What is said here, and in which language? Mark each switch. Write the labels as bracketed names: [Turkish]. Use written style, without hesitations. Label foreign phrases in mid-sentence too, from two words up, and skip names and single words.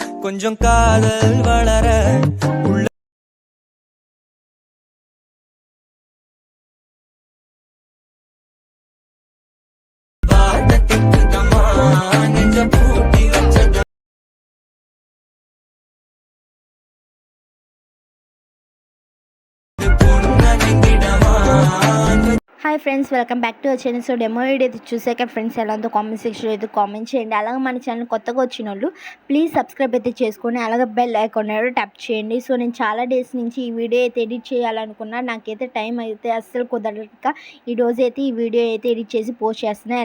[Tamil] கொஞ்சம் காதல் வளர உள்ள வாட்டத்துக்கு தம்மா நெஞ்ச பூட்டி வச்சது பொன்னணிந்திடமா [English] Hi friends, welcome back to our channel. So demo video [Telugu] అయితే చూసాక ఫ్రెండ్స్ ఎలా ఉందో కామెంట్ సెక్షన్లో అయితే కామెంట్ చేయండి. అలాగే మన ఛానల్ కొత్తగా వచ్చిన వాళ్ళు [English] please subscribe [Telugu] అయితే చేసుకొని అలాగే [English] bell icon tap [Telugu] చేయండి. సో నేను చాలా డేస్ నుంచి ఈ వీడియో అయితే ఎడిట్ చేయాలనుకున్నా, నాకైతే టైం అయితే అస్సలు కుదరక ఈరోజు అయితే ఈ వీడియో అయితే ఎడిట్ చేసి పోస్ట్ చేస్తున్నాను.